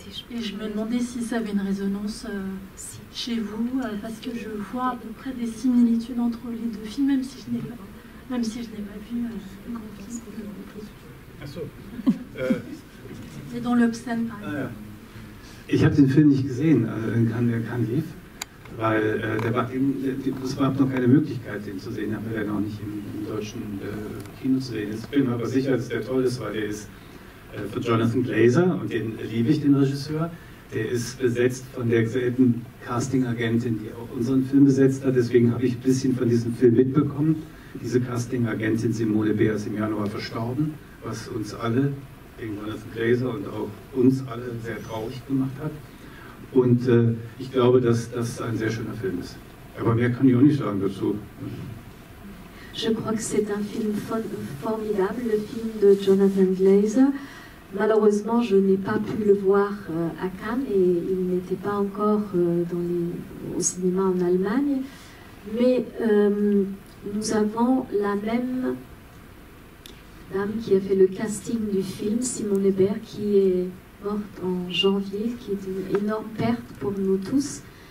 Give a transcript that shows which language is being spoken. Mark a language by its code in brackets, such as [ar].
[fr] Et je me demandais si ça avait une résonance chez vous, parce que je vois à peu près des similitudes entre les deux films, même si je n'ai pas vu le grand film. [de] Ach so. [fr] Et dans l'Obscène, par exemple. [de] Ich habe den Film nicht gesehen, in Cannes lief, weil es war noch keine Möglichkeit, den zu sehen, aber der noch nicht im deutschen Kino zu sehen ist. Ich bin mir aber sicher, dass der toll ist, weil der ist von Jonathan Glazer und den liebe ich, den Regisseur. Der ist besetzt von derselben Casting-Agentin, die auch unseren Film besetzt hat. Deswegen habe ich ein bisschen von diesem Film mitbekommen. Diese Casting-Agentin Simone Bär ist im Januar verstorben, was uns alle, wegen Jonathan Glazer und auch uns alle sehr traurig gemacht hat. Und ich glaube, dass das ein sehr schöner Film ist. Aber mehr kann ich auch nicht sagen dazu. [fr] Je crois que c'est un film formidable, le film de Jonathan Glazer. Malheureusement, je n'ai pas pu le voir à Cannes et il n'était pas encore au cinéma en Allemagne. Mais nous avons la même dame qui a fait le casting du film, Simone Hébert, qui est morte en janvier, qui est une énorme perte pour nous tous.